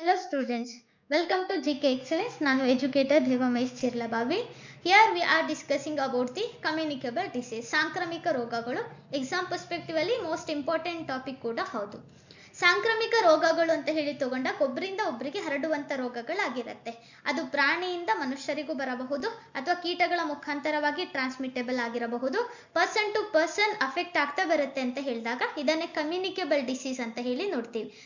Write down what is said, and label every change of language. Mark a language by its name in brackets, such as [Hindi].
[English] students, welcome to GK Excellence. [Kannada] ನಾನು educator ದೇವಮಹೇಶ್ ಚಿರ್ಲಬಾವಿ. [English] Here we are discussing about the communicable disease. [Kannada] ಸಾಂಕ್ರಾಮಿಕ ರೋಗಗಳು exam perspective ಅಲ್ಲಿ most important topic ಕೂಡ ಹೌದು. ಸಾಂಕ್ರಾಮಿಕ ರೋಗಗಳು ಅಂತ ಹೇಳಿ ತಗೊಂಡಾಗ ಒಬ್ಬರಿಂದ ಒಬ್ಬರಿಗೆ ಹರಡುವಂತ ರೋಗಗಳಾಗಿರುತ್ತೆ. ಅದು ಪ್ರಾಣಿಯಿಂದ ಮನುಷ್ಯರಿಗೂ ಬರಬಹುದು ಅಥವಾ ಕೀಟಗಳ ಮುಖಾಂತರವಾಗಿ ಟ್ರಾನ್ಸ್ಮಿಟೇಬಲ್ ಆಗಿರಬಹುದು. ಪರ್ಸನ್ ಟು ಪರ್ಸನ್ ಅಫೆಕ್ಟ್ ಆಗ್ತಾ ಬರುತ್ತೆ ಅಂತ ಹೇಳಿದಾಗ ಇದನ್ನೇ ಕಮ್ಯುನಿಕೇಬಲ್ ಡಿಸೀಸ್ ಅಂತ ಹೇಳಿ ನೋಡ್ತೀವಿ.